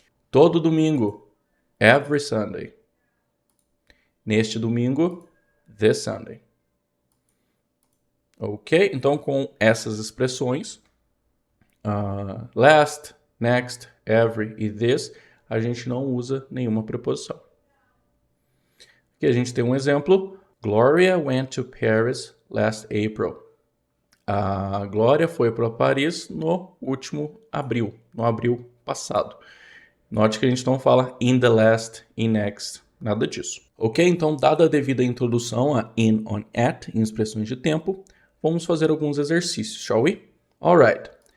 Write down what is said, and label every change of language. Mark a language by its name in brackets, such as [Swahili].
[Portuguese] Todo domingo. [English] Every Sunday. [Portuguese] Neste domingo. [English] This Sunday. [Portuguese] Ok? Então com essas expressões, last, next, every e this, a gente não usa nenhuma preposição. Aqui a gente tem um exemplo. [English] Gloria went to Paris last April. [Portuguese] A Glória foi para Paris no último abril, no abril passado. Note que a gente não fala in the last, in next, nada disso. Ok? Então, dada a devida introdução a in, on, at, em expressões de tempo, vamos fazer alguns exercícios, [English] shall we? [Portuguese] Alright.